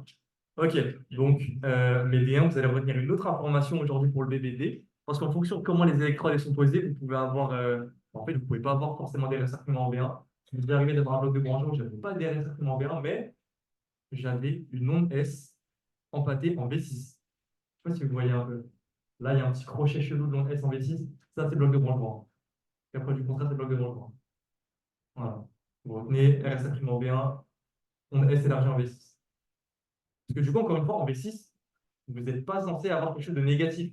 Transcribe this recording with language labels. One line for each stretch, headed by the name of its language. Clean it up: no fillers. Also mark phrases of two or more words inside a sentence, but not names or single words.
French: OK, donc, mais V1, vous allez retenir une autre information aujourd'hui pour le BBD, parce qu'en fonction de comment les électrodes sont posées, vous pouvez avoir, en fait, vous ne pouvez pas avoir forcément des RS incrément en V1. Je vais arriver dans un bloc de branchement, je n'avais pas des RS incrément en V1, mais j'avais une onde S empâtée en V6. Je ne sais pas si vous voyez un peu. Là, il y a un petit crochet chelou de l'onde S en V6. Ça, c'est le bloc de branchement. Et après, du contraire, c'est le bloc de branchement. Voilà. Vous retenez RS incrément en V1, onde S élargie en V6. Parce que du coup, encore une fois, en V6, vous n'êtes pas censé avoir quelque chose de négatif.